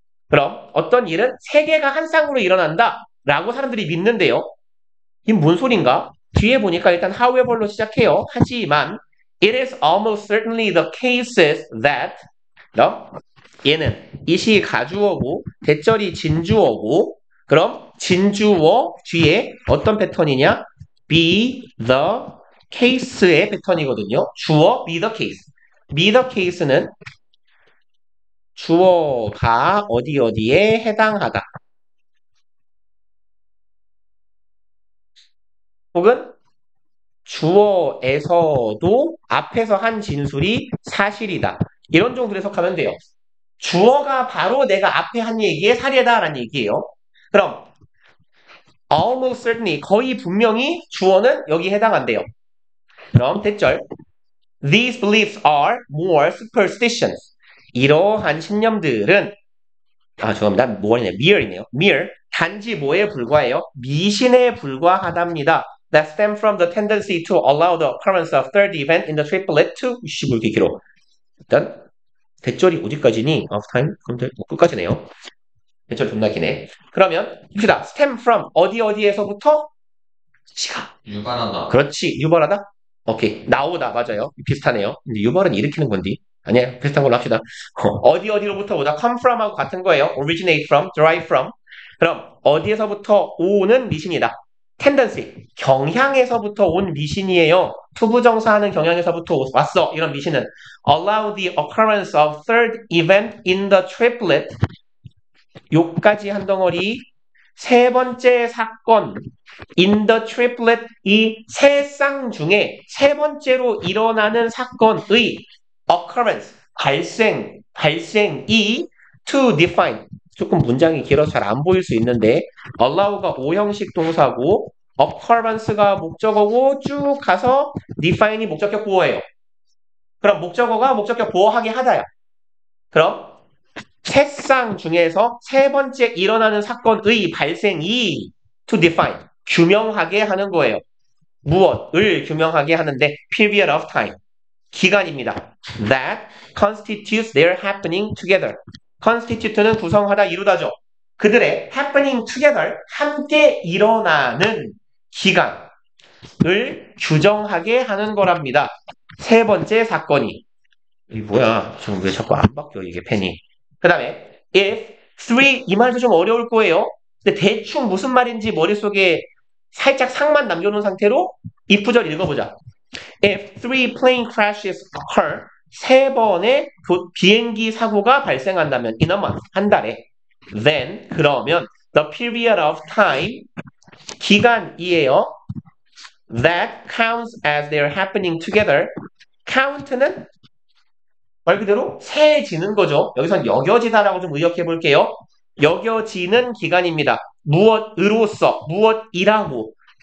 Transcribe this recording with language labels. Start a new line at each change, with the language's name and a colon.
Korean: 그럼 어떤 일은 세 개가 한 쌍으로 일어난다 라고 사람들이 믿는데요. 이게 뭔 소린가? 뒤에 보니까 일단 however로 시작해요. 하지만
English: it is almost certainly the cases that
Korean: 얘는 이시 가주어고 대절이 진주어고 그럼 진주어 뒤에 어떤 패턴이냐? be the case의 패턴이거든요. 주어 be the case. be the case는 주어가 어디에 해당하다. 혹은 주어에서도 앞에서 한 진술이 사실이다. 이런 정도로 해석하면 돼요. 주어가 바로 내가 앞에 한 얘기의 사례다라는 얘기예요. 그럼 almost certainly 거의 분명히 주어는 여기 해당한대요. 그럼 대절
English: These beliefs are more superstitions.
Korean: 이러한 신념들은 죄송합니다. 뭐이네 mere이네요. mere 단지 뭐에 불과해요? 미신에 불과하답니다.
English: That stem from the tendency to allow the occurrence of third event in the triplet to
Korean: 왜 이렇게 길어? 일단 대절이 어디까지니? of time? 그럼 끝까지네요. 대절 존나 기네. 그러면 봅시다. stem from 어디에서부터? 시가. 유발한다. 그렇지. 유발하다? 오케이. 나오다. 맞아요. 비슷하네요. 근데 유발은 일으키는 건데. 아니야. 비슷한 걸로 합시다. 어디로부터 오다. come from하고 같은 거예요. originate from, derive from. 그럼 어디에서부터 오는 미신이다. tendency. 경향에서부터 온 미신이에요. 투부정사하는 경향에서부터 왔어. 이런 미신은
English: allow the occurrence of third event in the triplet.
Korean: 요까지 한 덩어리. 세 번째 사건
English: in the triplet
Korean: 이 세 쌍 중에 세 번째로 일어나는 사건의 occurrence 발생이 to define 조금 문장이 길어서 잘 안 보일 수 있는데 allow가 오형식 동사고 occurrence가 목적어고 쭉 가서 define이 목적격 보어예요. 그럼 목적어가 목적격 보어하게 하다야. 그럼 세 쌍 중에서 세 번째 일어나는 사건의 발생이 to define, 규명하게 하는 거예요. 무엇을 규명하게 하는데 period of time, 기간입니다.
English: That constitutes their happening together.
Korean: constitute는 구성하다, 이루다죠. 그들의 happening together, 함께 일어나는 기간을 규정하게 하는 거랍니다. 세 번째 사건이. 이게 뭐야? 지금 왜 자꾸 안 바뀌어 이게 펜이. 그 다음에 if three 이 말도 좀 어려울 거예요. 근데 대충 무슨 말인지 머릿속에 살짝 상만 남겨놓은 상태로 if 구절 읽어보자.
English: If three plane crashes occur
Korean: 세 번의 비행기 사고가 발생한다면
English: in a month
Korean: 한 달에
English: then
Korean: 그러면
English: the period of time
Korean: 기간이에요.
English: That counts as they're happening together.
Korean: count는 말 그대로 세지는 거죠. 여기선 여겨지다라고 좀 의역해 볼게요. 여겨지는 기간입니다. 무엇으로서, 무엇이라고.